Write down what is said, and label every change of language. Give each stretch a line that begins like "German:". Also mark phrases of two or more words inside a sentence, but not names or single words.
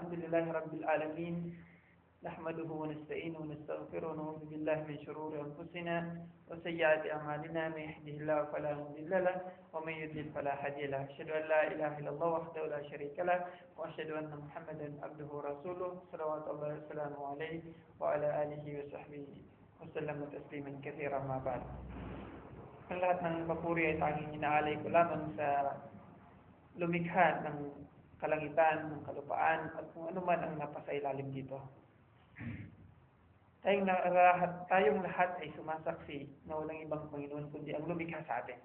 Arabic: لله رب العالمين نحمده ونستعينه ونستغفره ونعوذ بالله من شرور أنفسنا وسيئات أعمالنا من يهده الله فلا مضل له ومن يضلل فلا هادي له أشهد أن لا إله إلا الله وحده لا شريك له وأشهد أن محمدا عبده ورسوله صلوات الله وسلامه عليه وعلى آله وصحبه وسلم تسليما كثيرا ما بعد.
Filipino: Ang lahat ng papuri ay tanging inaalay ko lamang sa lumikha ng kalangitan, ng kalupaan, at kung ano man ang napasailalim dito. Tayong lahat ay sumasaksi na walang ibang Panginoon kundi ang lumikha sa atin.